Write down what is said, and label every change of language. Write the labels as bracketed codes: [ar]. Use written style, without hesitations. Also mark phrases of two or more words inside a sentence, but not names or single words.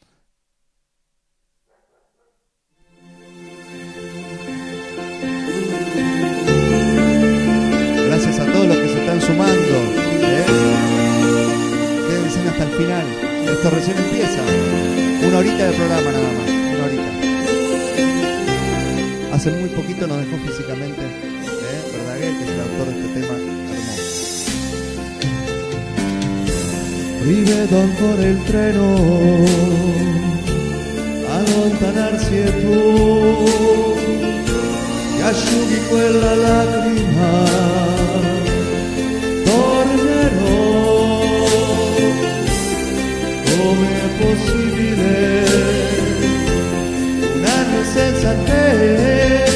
[es] Gracias a todos los que se están sumando. Quédense hasta el final. Esto recién empieza. 1 horita de programa nada más. 1 horita. Hace muy poquito nos dejó físicamente Verdaguer, que es el autor de este tema hermoso. [it] Rivedo ancora il treno, allontanarsi e tu che asciughi quella lacrima. Tornerò, com'è possibile un anno senza te?